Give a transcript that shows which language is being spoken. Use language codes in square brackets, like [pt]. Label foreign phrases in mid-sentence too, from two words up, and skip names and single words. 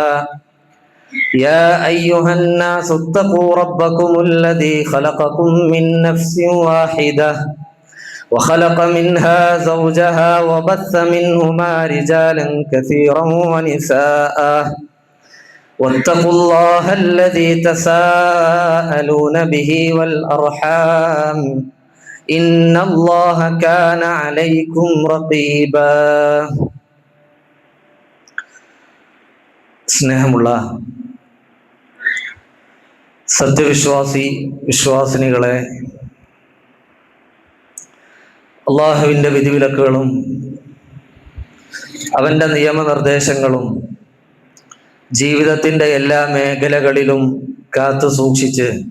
[ar] يا أيها الناس اتقوا ربكم الذي خلقكم من نفس واحدة وخلق منها زوجها وبث منهما رجالا كثيرا ونساء واتقوا الله الذي تساءلون به والأرحام إن الله كان عليكم رقيبا. [ml] സ്നേഹമുള്ള വിശ്വാസിനികളെ, അള്ളാഹുവിൻ്റെ വിധിവിലക്കുകളും അവൻ്റെ നിയമനിർദ്ദേശങ്ങളും ജീവിതത്തിൻ്റെ എല്ലാ മേഖലകളിലും കാത്തു സൂക്ഷിച്ച്